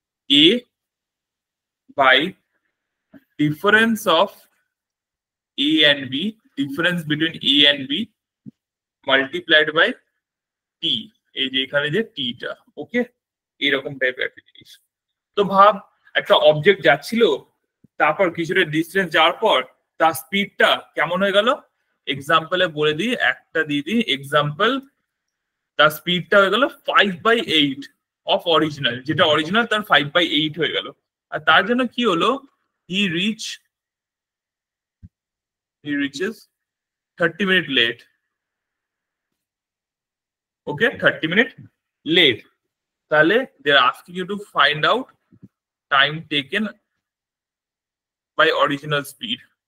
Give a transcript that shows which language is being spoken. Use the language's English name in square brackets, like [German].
[English] a by difference of a and b, difference between a and b multiplied by t, [Bangla] এই যে এখানে যে t টা, [English] okay [Bangla] এরকম টাইপের একটা জিনিস। তো ভাব একটা অবজেক্ট যাচ্ছিল, তারপর কিছুটা ডিস্টেন্স যাওয়ার পর তার স্পিডটা কেমন হয়ে গেল, এক্সাম্পলে বলে দিই, একটা দিয়ে দিই এক্সাম্পল, তার স্পিডটা হয়ে গেল 5/8 অফ অরিজিনাল, যেটা অরিজিনাল তার 5/8 হয়ে গেল। আর তার জন্য কি হলো, [English] He reaches 30 minute late, okay 30 minute late। তাহলে they are asking you to find out time taken by original speed।